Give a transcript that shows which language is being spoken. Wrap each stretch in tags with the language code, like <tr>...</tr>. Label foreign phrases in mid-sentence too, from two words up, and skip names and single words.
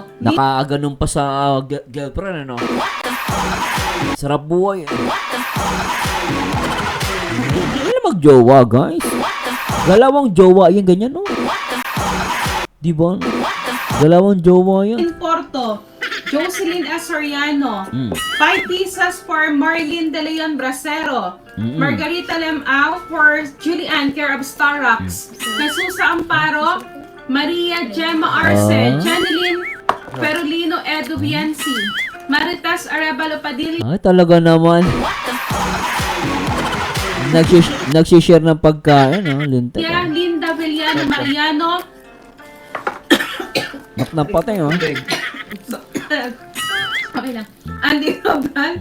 <tl>Nakaganon pa sa girlfriend, ano? Sarap buhay, eh. Hindi na magjowa, guys. Galawang jowa, yung ganyan, no? Di ba? Galawang jowa yan.</tl> <en>In Porto, Jocelyn S. Soriano. Mm. 5 pieces for Marlene De Leon Bracero. Margarita Lemao for Julian, care of Starrocks. Nasusa Amparo, Maria Gemma Arce, Janeline Perolino Edu Bianci, Maritas Arevalo Padilla,</en> <tl>Ay, talaga naman. Nagsishare ng pagkain, no? Lintek. Linda Villano Mariano, Napatay, oh. okay lang, Andy Rogan,</tl>